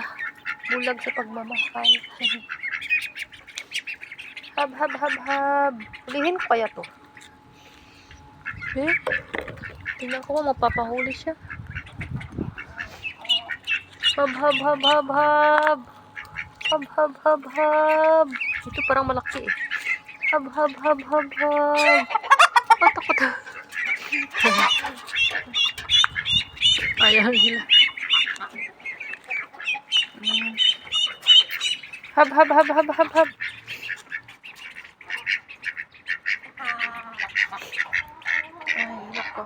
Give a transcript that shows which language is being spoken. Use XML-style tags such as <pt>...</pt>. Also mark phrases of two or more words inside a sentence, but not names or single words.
<tl>Bulag sa pagmamahal. Hab, hab, hab, hab. Hulihin ko kaya to. Tingnan ko kung mapapahuli siya. Hab, hab, hab, hab, hab. Hab, hab, hab, hab. Ito parang malaki eh. Hab, hab, hab, hab, hab. Takot. Ayaw nila. Hab, hab, hab, hab, hab, hab. Ay, nako.</tl>